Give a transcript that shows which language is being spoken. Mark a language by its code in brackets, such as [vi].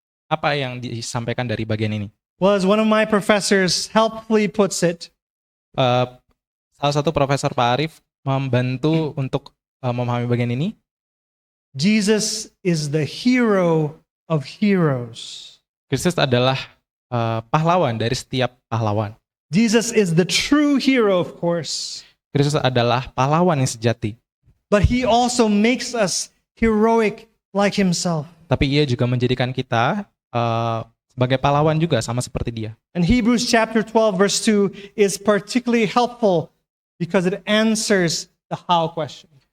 [id] Apa yang disampaikan dari bagian ini? [en] Well, as one of my professors helpfully puts it, [id] Eh, Salah satu profesor Pak Arif membantu untuk memahami bagian ini. [en] Jesus is the hero of heroes. [id] Kristus adalah pahlawan dari setiap pahlawan. [en] Jesus is the true hero, of course, [id] Kristus adalah pahlawan yang sejati. [en] but he also makes us heroic like himself. [id] Tapi ia juga menjadikan kita sebagai pahlawan juga sama seperti dia. [en] And Hebrews chapter 12 verse 2 is particularly helpful because it answers the how question.